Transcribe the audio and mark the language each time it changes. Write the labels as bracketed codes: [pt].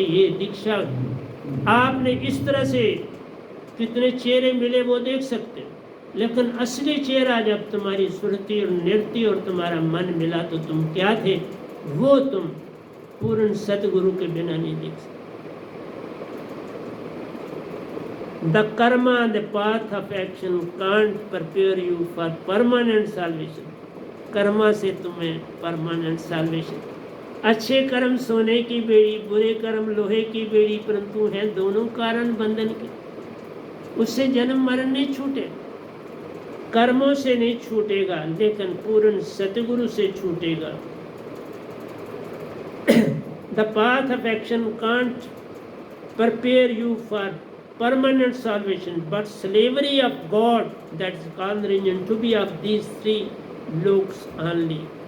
[hi] ये दीक्षा आपने इस तरह से कितने चेहरे मिले वो देख सकते, लेकिन असली चेहरा जब तुम्हारी सुरती और नृत्य और तुम्हारा मन मिला तो तुम क्या थे, वो तुम पूर्ण सतगुरु के बिना नहीं देख सकते। [en] The karma, the path of action can't prepare you for permanent salvation। [hi] Karma से तुम्हें परमानेंट साल्वेशन। अच्छे कर्म सोने की बेड़ी, बुरे कर्म लोहे की बेड़ी, परंतु हैं दोनों कारण बंधन के। उससे जन्म मरण नहीं छूटे, कर्मों से नहीं छूटेगा, लेकिन पूर्ण सतगुरु से छूटेगा। [en] The path of action can't prepare you for permanent salvation, but slavery of God, that is called religion, to be of these 3 loks only।